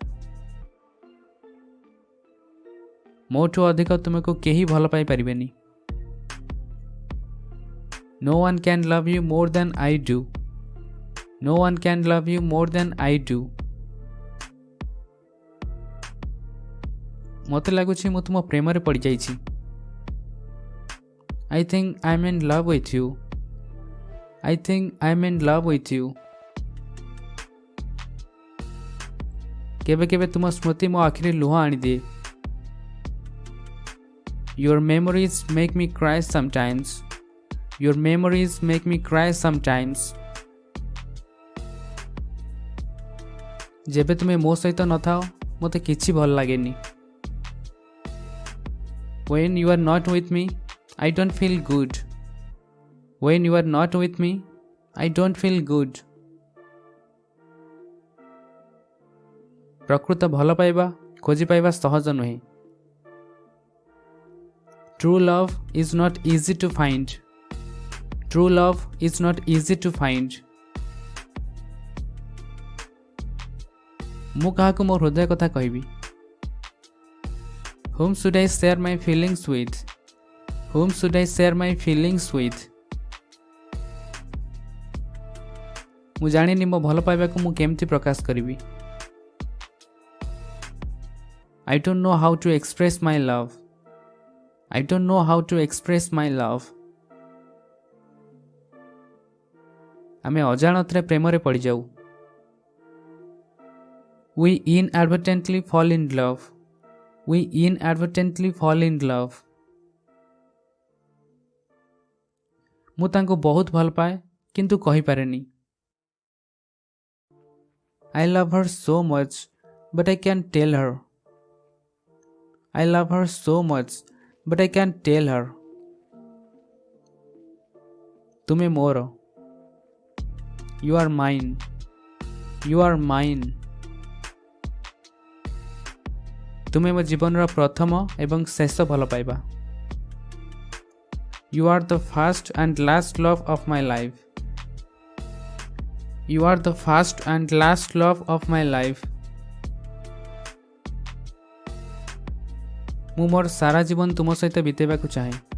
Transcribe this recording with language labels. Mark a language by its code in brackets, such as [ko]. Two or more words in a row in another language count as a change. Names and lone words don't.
[or] ମୋଠୁ ଅଧିକ ତୁମକୁ କେହି ଭଲ ପାଇ ପାରିବେନି। [en] No one can love you more than I do. No one can love you more than I do. [or] ମୋତେ ଲାଗୁଛି ମୁଁ ତୁମ ପ୍ରେମରେ ପଡ଼ିଯାଇଛି। [en] I think I'm in love with you. I think I'm in love with you. [or] କେବେ କେବେ ତୁମ ସ୍ମୃତି ମୋ ଆଖିରେ ଲୁହ ଆଣିଦିଏ। [en] Your memories make me cry sometimes. Your memories make me cry sometimes. [or] ଯେବେ ତୁମେ ମୋ ସହିତ ନଥାଅ ମୋତେ କିଛି ଭଲ ଲାଗେନି। [en] When you are not with me, I don't feel good. When you are not with me, I don't feel good. [or] ପ୍ରକୃତ ଭଲ ପାଇବା ଖୋଜି ପାଇବା ସହଜ ନୁହେଁ। [en] True love is not easy to find. True love is not easy to find. [or] ମୁଁ କାହାକୁ ମୋ ହୃଦୟ କଥା କହିବି? [en] Whom should I share my feelings with? Whom should I share my feelings with? [or] ମୁଁ ଜାଣିନି ମୋ ଭଲ ପାଇବାକୁ ମୁଁ କେମିତି ପ୍ରକାଶ କରିବି। [en] I don't know how to express my love. I don't know how to express my love. [or] ଆମେ ଅଜାଣତରେ ପ୍ରେମରେ ପଡ଼ିଯାଉ। [en] We inadvertently fall in love. We inadvertently fall in love. [or] ମୁଁ ତାଙ୍କୁ ବହୁତ ଭଲ ପାଏ କିନ୍ତୁ କହିପାରେନି। [en] I love her so much, but I can't tell her. I love her so much, but I can't tell her. [or] ତୁମେ ମୋର। [en] You are mine. You are mine. [or] ତୁମେ ମୋ ଜୀବନର ପ୍ରଥମ ଏବଂ ଶେଷ ଭଲ ପାଇବା। [en] You are the first and last love of my life. You are the first and last love of my life. [or] ମୁଁ ମୋର ସାରା ଜୀବନ ତୁମ ସହିତ ବିତେଇବାକୁ ଚାହେଁ।